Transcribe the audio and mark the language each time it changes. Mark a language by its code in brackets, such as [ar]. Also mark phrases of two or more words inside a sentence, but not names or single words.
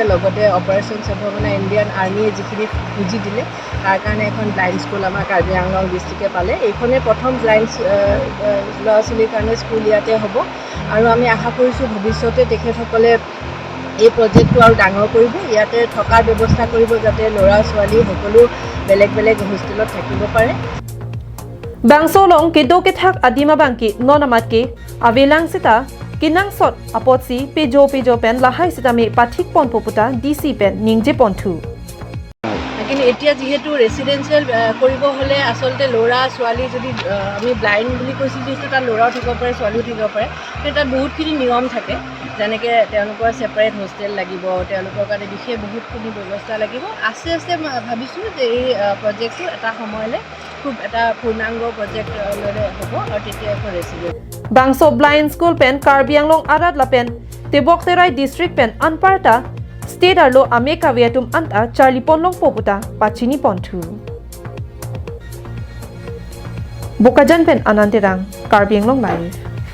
[as] লগতে অপাৰেশ্যন সদ্ভাৱনা ইণ্ডিয়ান আৰ্মিয়ে যিখিনি পুঁজি দিলে তাৰ কাৰণে এখন [en] blind school [as] আমাৰ কাৰ্বি আংলং ডিষ্ট্ৰিক্টে পালে। এইখনেই প্ৰথম ব্লাইণ্ড ল'ৰা ছোৱালীৰ কাৰণে স্কুল ইয়াতে হ'ব আৰু আমি আশা কৰিছোঁ ভৱিষ্যতে তেখেতসকলে এই প্ৰজেক্টটো আৰু ডাঙৰ কৰিব, ইয়াতে থকাৰ ব্যৱস্থা কৰিব যাতে ল'ৰা ছোৱালী সকলো বেলেগ বেলেগ হোষ্টেলত থাকিব পাৰে। [mjw] Bangso long ke do ke thak adima bangki non amat ke avelang sita kinang sot apotsi pejo pen lahai sita me pathik pon poputa DC pen ningje ponthu. [as] কিন্তু এতিয়া যিহেতু ৰেচিডেঞ্চিয়েল কৰিব হ'লে আচলতে ল'ৰা ছোৱালী যদি আমি ব্লাইণ্ড বুলি কৈছোঁ যিহেতু তাত ল'ৰাও থাকিব পাৰে ছোৱালীও থাকিব পাৰে, কিন্তু তাত বহুতখিনি নিয়ম থাকে, যেনেকৈ তেওঁলোকৰ [en] separate hostel [as] লাগিব, তেওঁলোকৰ কাৰণে বিশেষ বহুতখিনি ব্যৱস্থা লাগিব। আস্তে আস্তে ভাবিছোঁ যে এই প্ৰজেক্টটো এটা সময়লৈ খুব এটা পূৰ্ণাংগ প্ৰজেক্টলৈ হ'ব আৰু তেতিয়া এখন ৰেচিডেঞ্চ। [mjw] Bangso [en] blind school [mjw] pen Karbi ang long arad la pen tebok terai district pen anparta state arlo amek kave atum anta Charlie ponlong poputa pachini ponthu. Bokajan pen ananterang Karbi ang long live.